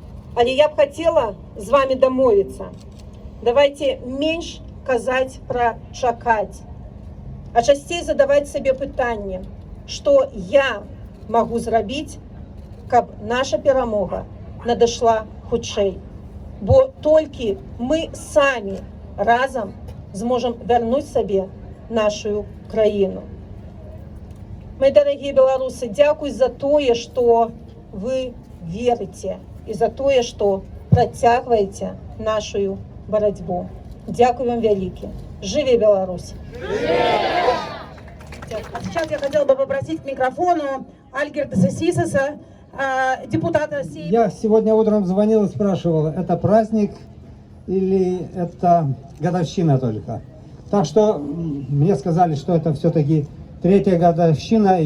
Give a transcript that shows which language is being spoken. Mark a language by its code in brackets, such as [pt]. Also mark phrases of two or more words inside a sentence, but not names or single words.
[be] Але [ru] я б хотела з вами домовиться. [be] Давайте менш казаць пра чакаць, а часцей задаваць сабе пытанне, што я магу зрабіць, каб наша перамога надышла хутчэй. Бо толькі мы самі разам зможам вярнуць сабе нашу краіну. [ru] Мои дорогие белорусы, [be] дзякуй за тое, што вы верыце, і за тое, што працягваеце нашу барацьбу. Дзякуй вам вялікі. Жыве Беларусь! [ru] А сейчас я хотела бы попросить к микрофону Альгерда Сисиса, депутата России. Я сегодня утром звонил и спрашивал, это праздник или это годовщина только. Так что мне сказали, что это все-таки 3-я годовщина.